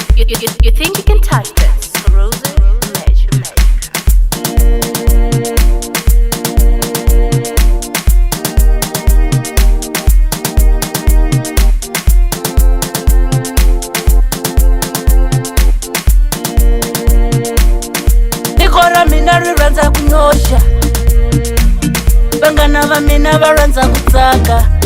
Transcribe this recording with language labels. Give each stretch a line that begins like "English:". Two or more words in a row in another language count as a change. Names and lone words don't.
English: You think you can touch this? Rose Measure Maker.
Tsonga: Nikora mina rirhandza kunyosha, vangana va mina va rhandza ku tsaka.